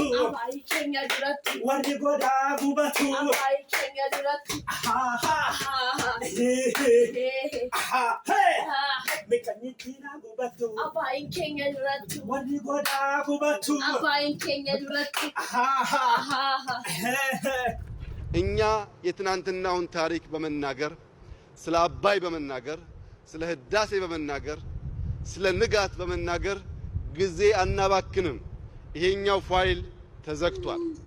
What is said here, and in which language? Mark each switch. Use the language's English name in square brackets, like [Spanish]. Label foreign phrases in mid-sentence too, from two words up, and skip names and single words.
[Oromo] Abbaa keenya duratti. warri godaa gubatu. Abbaa keenya duratti. Miqanyittaa gubatu Abbaa keenya duratti. warri godaa gubatu. Abbaa keenya duratti. [Amharic] እኛ የትናንትናውን ታሪክ በመናገር ስለ አባይ በመናገር ስለ ህዳሴ በመናገር ስለ ንጋት በመናገር ጊዜ አናባክንም። ይሄኛው ፋይል ተዘግቷል።